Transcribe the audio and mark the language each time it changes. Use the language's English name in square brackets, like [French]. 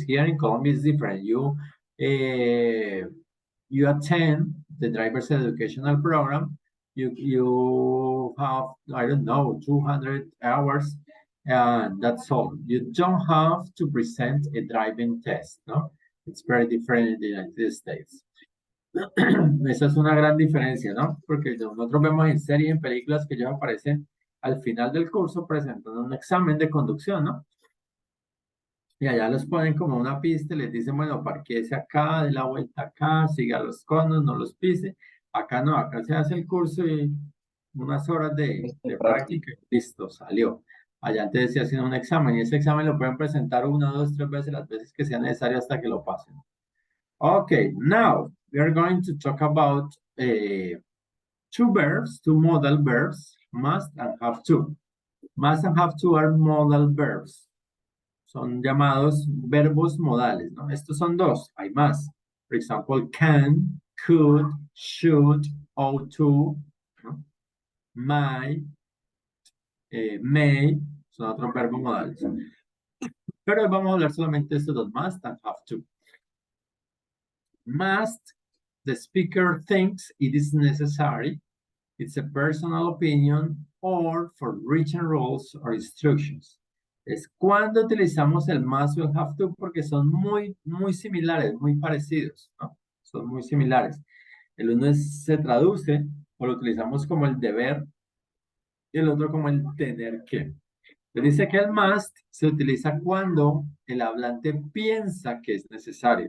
[English] Here in Colombia is different. You attend the driver's educational program. You have, I don't know, 200 hours, and that's all. You don't have to present a driving test, no? It's very different in the United States. [Spanish] Esa es una gran diferencia, ¿no? Porque nosotros vemos en series, en películas que ya aparecen al final del curso presentando un examen de conducción, ¿no? Y allá los ponen como una pista y les dicen, bueno, parquéese acá, dé la vuelta acá, siga los conos, no los pise. Acá no, acá se hace el curso y unas horas de práctica y listo, salió. Allá antes se hacen un examen y ese examen lo pueden presentar 1, 2, 3 veces, las veces que sea necesario hasta que lo pasen. [English] Okay, now we are going to talk about two verbs, two modal verbs, must and have to. Must and have to are modal verbs. [Spanish] Son llamados verbos modales, ¿no? Estos son dos, hay más. [English] For example, can, could, should, ought to, ¿no? [Spanish] Might, may, son otros verbos modales. Pero hoy vamos a hablar solamente de estos dos, [English] must and have to. Must, the speaker thinks it is necessary. It's a personal opinion or for written rules or instructions. [Spanish] Es cuando utilizamos el must o el have to porque son muy similares, muy parecidos, ¿no? Son muy similares. El uno se traduce o lo utilizamos como el deber y el otro como el tener que. Se dice que el must se utiliza cuando el hablante piensa que es necesario.